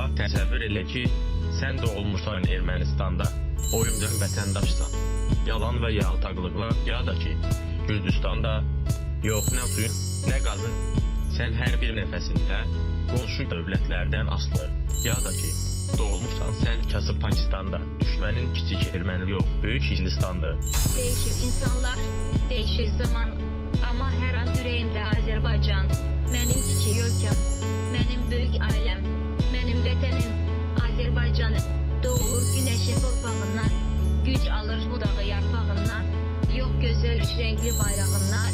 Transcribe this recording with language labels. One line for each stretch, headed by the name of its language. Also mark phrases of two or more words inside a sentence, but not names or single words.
Azerbaijani: Təsəvvür elə ki, sən doğulmuşsan Ermənistanda, oyuncaq vətəndaşsan, yalan və yaltaqlıqla, ya da ki, Gürcüstanda, yox nə suyun, nə qazın, sən hər bir nəfəsində qonşu dövlətlərdən asılı, ya da ki, doğulmuşsan sən kasıb Pakistanda, düşmənin kiçik erməni yox, böyük Hindistandır.
Turkish: Değişir insanlar, değişir zaman, ama her an yüreğimde Azerbaycan. Benim kiçik ülkem, benim büyük ailem, benim vətənim Azerbaycanım. Doğur güneşin torpağından, güc alır budağı yarpağından, yok güzel üç renkli bayrağından.